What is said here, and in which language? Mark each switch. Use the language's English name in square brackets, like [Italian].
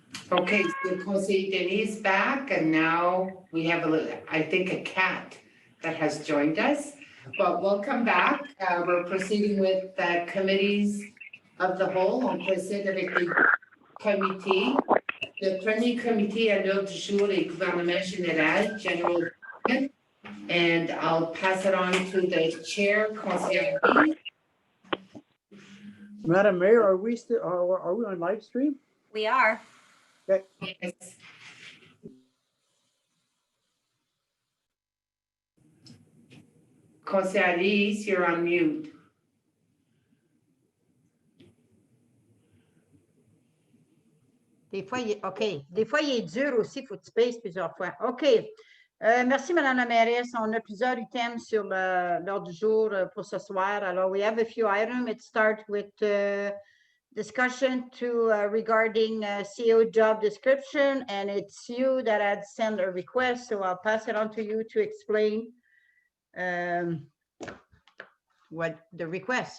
[English] Okay, so Conseil Denis back, and now we have I think a cat that has joined us. But welcome back. We're proceeding with the committees of the whole. [French] On procède avec les comités. Le premier comité à l'ordre du jour est gouvernement général, General Government. [English] And I'll pass it on to the chair, Conseil. Madam Mayor, are we on live stream? We are. Okay. Yes. Conseil Alice, you're on mute. [French] Des fois, Des fois, il est dur aussi, il faut que tu pèses plusieurs fois. OK. Merci, Madame la mairesse. On a plusieurs items sur l'ordre du jour pour ce soir. [English] Alors, we have a few items. It starts with discussion regarding CEO job description, and it's you that had sent a request, so I'll pass it on to you to explain what the request.